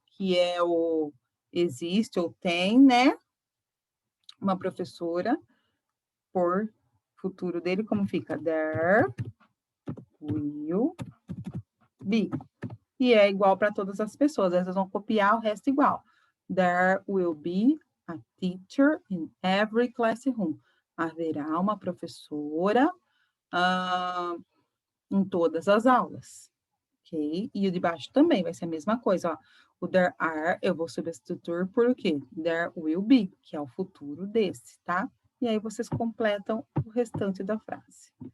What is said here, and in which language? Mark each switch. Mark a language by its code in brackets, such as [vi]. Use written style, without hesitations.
[pt] Que é o existe ou tem, né? Uma professora por futuro dele, como fica? [en] There will be. [pt] E é igual para todas as pessoas. Vocês vão copiar o resto igual. [en] There will be a teacher in every classroom. [pt] Haverá uma professora em todas as aulas. Ok? E o de baixo também vai ser a mesma coisa. Ó. O there are eu vou substituir por o quê? [en] There will be, [pt] que é o futuro desse, tá? E aí vocês completam o restante da frase.